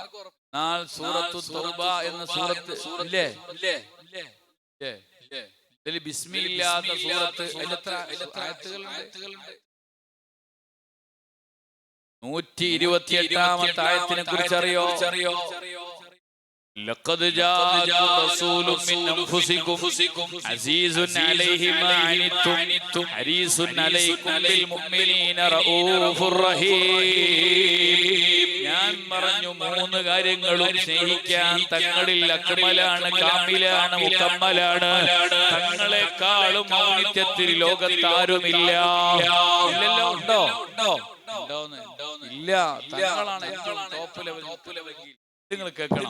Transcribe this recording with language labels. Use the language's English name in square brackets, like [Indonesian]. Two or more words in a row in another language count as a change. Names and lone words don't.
[Malayalam] നാളെ സൂറത്തു തൗബ എന്ന സൂറത്ത് ഇല്ലേ? ഇതിൽ ബിസ്മി ഇല്ലാത്ത സൂറത്ത് എത്ര ആയത്തുകളുണ്ട്? 128ാമത്തെ ആയത്തിനെ കുറിച്ച് അറിയോ? [Arabic] لقد جاءكم رسول من أنفسكم عزيز عليه ما عنتم حريص عليكم بالمؤمنين رؤوف رحيم. [Malayalam] ഞാൻ പറഞ്ഞു 3 കാര്യങ്ങളും സ്നേഹിക്കാൻ തങ്ങളിൽ അക്മലാണ്, കാമിലാണ്, മുക്കമ്മലാണ്. തങ്ങളെക്കാളും ഔന്നിത്യത്തിൽ ലോകത്താരുമില്ല. ഇല്ലല്ലോ? ഉണ്ടോ? ഇല്ല. തങ്ങളാണ് ഏറ്റവും [English] top level. [Malayalam] നിങ്ങൾ കേൾക്കണം.